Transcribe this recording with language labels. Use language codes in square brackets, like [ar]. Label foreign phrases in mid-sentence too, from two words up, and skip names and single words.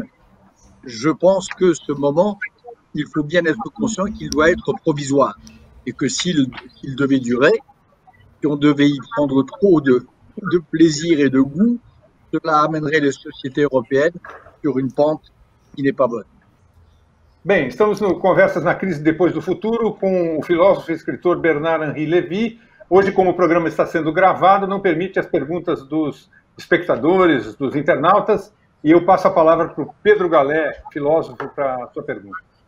[fr] Je pense que ce moment, il faut bien être conscient qu'il doit être provisoire et que s'il devait durer, si on devait y prendre trop de plaisir et de goût, cela amènerait les sociétés européennes sur une pente que n'est pas bonne. [pt] Bem, estamos no Conversas na Crise Depois do Futuro com o filósofo e escritor Bernard-Henri Lévy. Hoje, como o programa está sendo gravado, não permite as perguntas dos espectadores, dos internautas, e eu passo a palavra para o Pedro Galé, filósofo, para a sua pergunta.